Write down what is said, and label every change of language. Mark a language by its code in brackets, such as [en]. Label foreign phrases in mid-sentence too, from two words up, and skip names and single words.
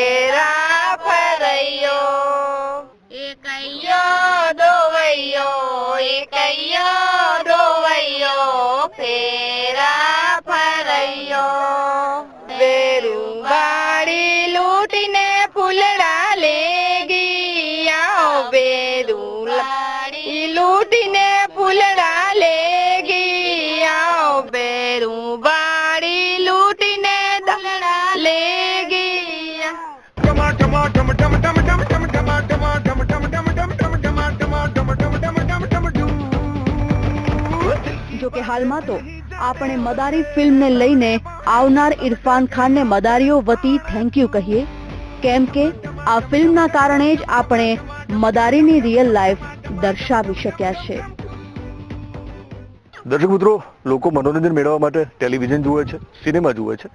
[gu] લૂટીને ફૂલડા લે ગયા. લૂટીને ફૂલડા લે ગયા. બેરું બાડી લૂટીને દલડા લે ગયા. टमा टमा टम टम टम टम टम टमा टमा टम टम टम टम टम टमा टमा टम टम टम टम टम टम. જો કે હાલમાં તો આપણે મદારી ફિલ્મને લઈને આવનાર ઇરફાન ખાનને મદારીઓ વતી [en] thank you [gu] કહીએ, કેમ કે આ ફિલ્મના કારણે જ આપણે મદારીની [en] real life [gu] દર્શાવી શક્યા છે. દર્શક મિત્રો, લોકો મનોરંજન મેળવવા માટે ટેલિવિઝન જુએ છે, સિનેમા જુએ છે.